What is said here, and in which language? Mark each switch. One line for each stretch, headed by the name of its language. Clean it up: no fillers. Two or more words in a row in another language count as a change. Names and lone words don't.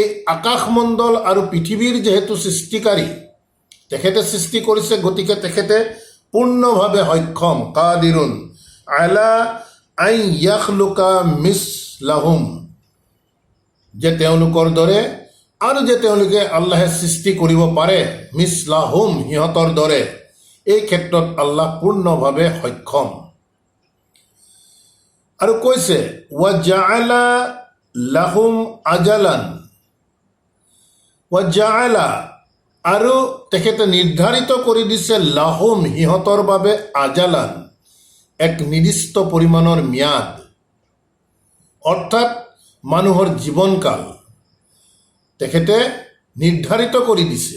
Assamese: আকাশমণ্ডল আৰু পৃথিৱীৰ যেহেতু সৃষ্টিকাৰী, তেখেতে সৃষ্টি কৰিছে, গতিকে তেখেতে পূৰ্ণভাৱে সক্ষম,
Arabic: قادر على أن يخلق مثلهم,
Assamese: যে তেওঁলোকৰ দৰে আৰু যে তেওঁলোকে আল্লাহে সৃষ্টি কৰিব পাৰে, মিসলাহুম, সিহঁতৰ দৰে, এই ক্ষেত্ৰত আল্লাহ পূৰ্ণভাৱে সক্ষম। আৰু কৈছে
Arabic: وجعل لهم أجلا، وجعل,
Assamese: আৰু তেখেতে নিৰ্ধাৰিত কৰি দিছে, লাহুম, সিহঁতৰ বাবে, আজালান, এক নিৰ্দিষ্ট পৰিমাণৰ ম্যাদ, অৰ্থাৎ মানুহৰ জীৱনকাল তেখেতে নিৰ্ধাৰিত কৰি দিছে।